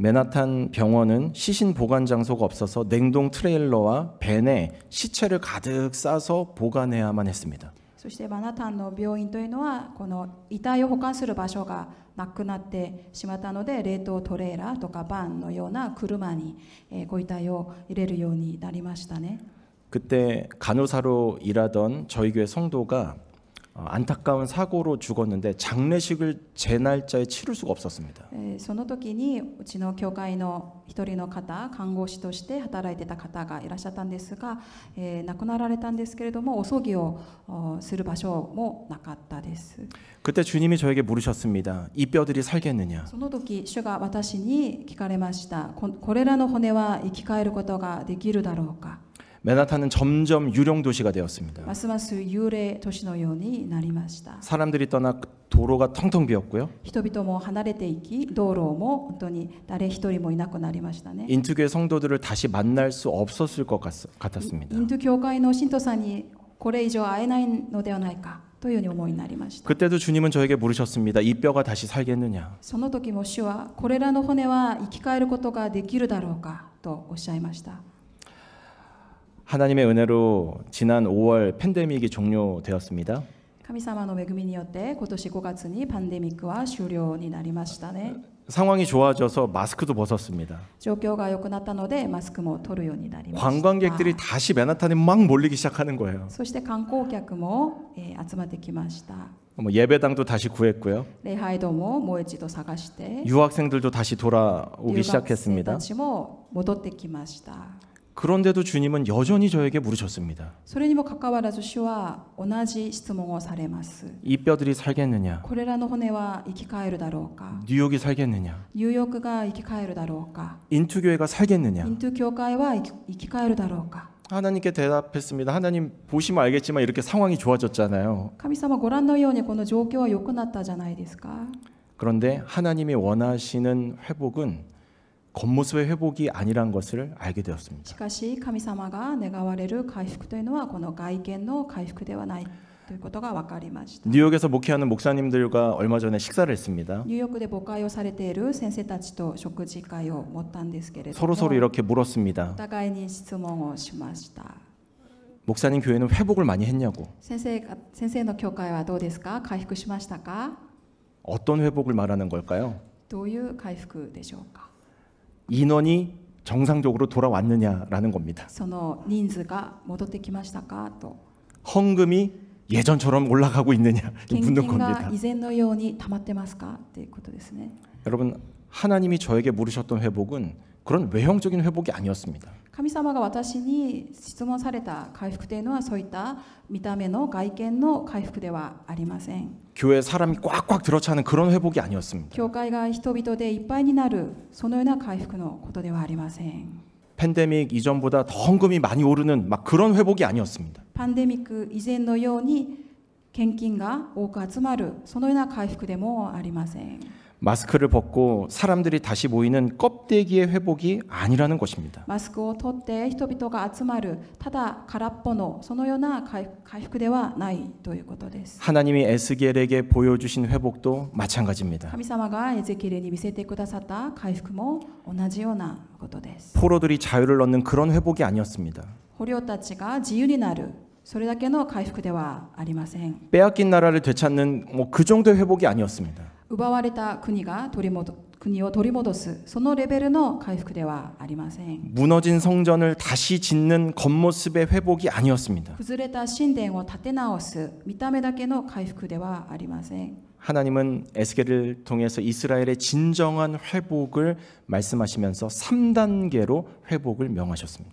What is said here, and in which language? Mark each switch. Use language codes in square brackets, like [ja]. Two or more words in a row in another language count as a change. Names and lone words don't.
[ko] 맨하탄 병원은 시신 보관 장소가 없어서 냉동 트레일러와 벤에 시체를 가득 싸서 보관해야만 했습니다. [ja] そしてマンハッタンの病院というのはこの遺体を保管する場所がなくなってしまったので、冷凍トレーラーとかバンのような車にご遺体を入れるようになりましたね。 [ko] 그때 간호사로 일하던 저희 교회 성도가 안타까운 사고로 죽었는데 장례식을 제 날짜에 치를 수가 없었습니다. [ja] その時にうちの教会の一人の方、看護師として働いてた方がいらっしゃったんですが、亡くなられたんですけれども、お葬儀をする場所もなかったです。 [ko] 그때 주님이 저에게 물으셨습니다. 이 뼈들이 살겠느냐? [ja] その時主が私に聞かれました。これらの骨は生き返ることができるだろうか。 [ko] 맨하탄은 점점 유령 도시가 되었습니다. [ja] ますます幽霊都市のようになりました。 [ko] 사람들이 떠나 도로가 텅텅 비었고요. [ja] 人々も離れていき、道路も本当に誰一人もいなくなりましたね。 [ko] 인투교회 성도들을 다시 만날 수 없었을 것 같았습니다. [ja] インド教会の信徒さんにこれ以上会えないのではないかというように思いになりました。 [ko] 그때도 주님은 저에게 물으셨습니다. 이 뼈가 다시 살겠느냐? [ja] その時も主はこれらの骨は生き返ることができるだろうかとおっしゃいました。 [ko] 하나님의 은혜로 지난 5월 팬데믹이 종료되었습니다. [ja] 神様の恵みによって今年5月にパンデミックは終了になりましたね。 [ko] 상황이 좋아져서 마스크도 벗었습니다. [ja] 状況が良くなったのでマスクも取るようになりました。 [ko] 관광객들이 다시 맨하탄에 막 몰리기 시작하는 거예요. [ja] そして観光客も集まってきました。 [ko] 뭐 예배당도 다시 구했고요. [ja] 礼拝堂ももう一度探して、 [ko] 유학생들도 다시 돌아오기 [ja] 留学生 [ko] 시작했습니다. [ja] たちも戻ってきました。 [ko] 그런데도 주님은 여전히 저에게 물으셨습니다. [ja] それにもかかわらず主は同じ質問をされます。 [ko] 이 뼈들이 살겠느냐? [ja] これらの骨は生き返るだろうか。 [ko] 뉴욕이 살겠느냐? [ja] ニューヨークが生き返るだろうか。 [ko] 인투교회가 살겠느냐? [ja] イントゥ教会は生き返るだろうか。 [ko] 하나님께 대답했습니다. 하나님 보시면 알겠지만 이렇게 상황이 좋아졌잖아요. [ja] 神様ご覧のようにこの状況は良くなったじゃないですか。 [ko] 그런데 하나님이 원하시는 회복은 겉모습의 회복이 아니란 것을 알게 [ja] し [ko] 되었습니다. [ja] かし神様が願われる回復というのはこの外見の回復ではないということが分かりました。 [ko] 뉴욕에서 목회하는 목사님들과 얼마 전에 식사를 했습니다. [ja] ニューヨークで母会をされている先生たちと食事会を持ったんですけれども、 [ko] 서로 이렇게 물었습니다. [ja] お互いに質問をしました。 [ko] 목사님 교회는 회복을 많이 했냐고. [ja] 先生の教会はどうですか？回復しましたか？ [ko] 어떤 회복을 말하는 걸까요? [ja] どういう回復でしょうか？ [ko] 인원이 정상적으로 돌아왔느냐라는 겁니다. [ja] その人数が戻ってきましたかと。 [ko] 헌금이 예전처럼 올라가고 있느냐 [ja] 献 [ko] 묻는 [ja] 金が [ko] 겁니다. [ja] 以前のように溜まってますかっていうことですね。 [ko] 여러분 하나님이 저에게 물으셨던 회복은 그런 외형적인 회복이 아니었습니다. [ja] 神様が私に質問された回復というのはそういった見た目の外見の回復ではありません。 [ko] 교회에 사람이 꽉꽉 들어차는 그런 회복이 아니었습니다. [ja] 教会が人々でいっぱいになるそのような回復のことではありません。 [ko] 팬데믹 이전보다 더 헌금이 많이 오르는 막 그런 회복이 아니었습니다. [ja] パンデミック以前のように献金が多く集まるそのような回復でもありません。 [ko] 마스크를 벗고 사람들이 다시 모이는 껍데기의 회복이 아니라는 것입니다. [ja] マスクを取って人々が集まるただ空っぽのそのような回復ではないということです。 [ko] 하나님이 에스겔에게 보여주신 회복도 마찬가지입니다. [ja] 神様がエゼキエルに見せてくださった回復も同じようなことです。 [ko] 포로들이 자유를 얻는 그런 회복이 아니었습니다. [ja] 捕虜たちが自由になるそれだけの回復ではありません。 [ko] 빼앗긴 나라를 되찾는 그 정도의 회복이 아니었습니다. [ja] 奪われた国を取り戻すそのレベルの回復ではありません。 [ko] 무너진 성전을 다시 짓는 겉모습의 회복이 아니었습니다. [ja] 崩れた神殿を建て直す見た目だけの回復ではありません。 [ko] 하나님은 에스겔을 통해서 이스라엘의 진정한 회복을 말씀하시면서 3단계로 회복을 명하셨습니다.